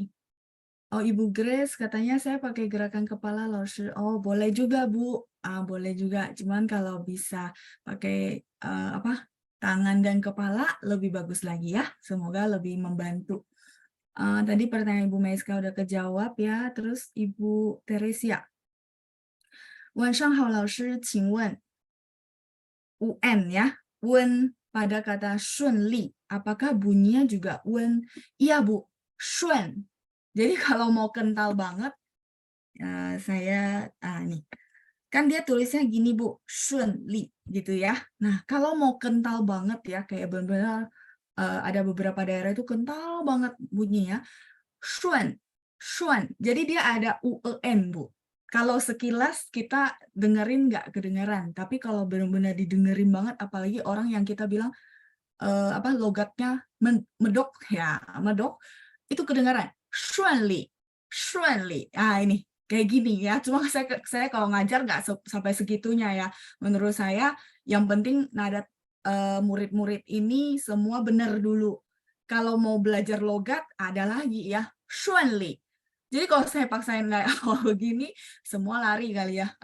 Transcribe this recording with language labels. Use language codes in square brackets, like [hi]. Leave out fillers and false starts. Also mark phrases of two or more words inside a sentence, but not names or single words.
[id] Oh, Ibu Grace katanya saya pakai gerakan kepala Laoshi. Oh, boleh juga, Bu. Boleh juga. Cuman kalau bisa pakai tangan dan kepala lebih bagus lagi ya. Semoga lebih membantu. Tadi pertanyaan Ibu Meiska udah kejawab ya. Terus Ibu Teresia. [zh] 晚上好，老师，请问 UN ya. [id] UN pada kata 顺利, apakah bunyinya juga UN? Iya, Bu. [zh] 顺. [id] Jadi kalau mau kental banget, saya nih kan dia tulisnya gini Bu, 顺利 gitu ya. Nah kalau mau kental banget ya kayak benar-benar ada beberapa daerah itu kental banget bunyinya [zh] 顺, 顺. [id] Jadi dia ada UEN Bu. Kalau sekilas kita dengerin nggak kedengeran, tapi kalau benar-benar didengerin banget, apalagi orang yang kita bilang logatnya medok ya, medok itu kedengaran [zh] 顺利, 顺利. [id] Ini kayak gini ya. Cuma saya kalau ngajar nggak sampai segitunya ya. Menurut saya yang penting nada murid-murid ini semua benar dulu. Kalau mau belajar logat ada lagi ya, [zh] 顺利. [id] Jadi kalau saya paksain kayak awal begini, semua lari kali ya.